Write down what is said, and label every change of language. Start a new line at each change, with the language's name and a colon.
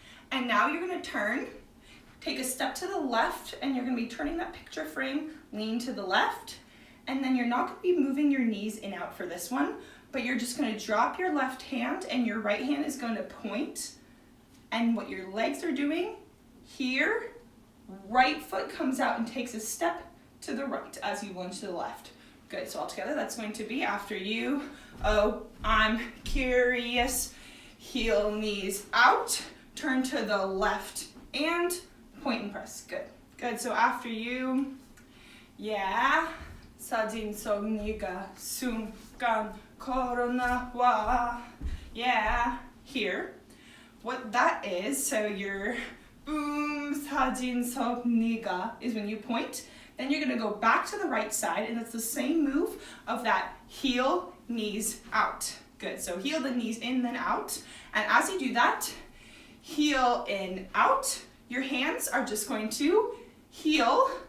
English: And now you're going to turn, take a step to the left, and you're going to be turning that picture frame, lean to the left, and then you're not going to be moving your knees in out for this one, but you're just going to drop your left hand and your right hand is going to point, and what your legs are doing here, right foot comes out and takes a step to the right as you lunge to the left. Good, so all together that's going to be after you, oh I'm curious, heel, knees out, turn to the left and point and press. Good. Good. So after you, yeah.
Korean: 사진 속 네가 순간 걸어나와.
English: Yeah. Here. What that is, so your boom
Korean: 사진 속 네가
English: is when you point. Then you're going to go back to the right side, and it's the same move of that heel, knees, out. Good. So heel, then knees in, then out. And as you do that, heel in, out, your hands are just going to heel.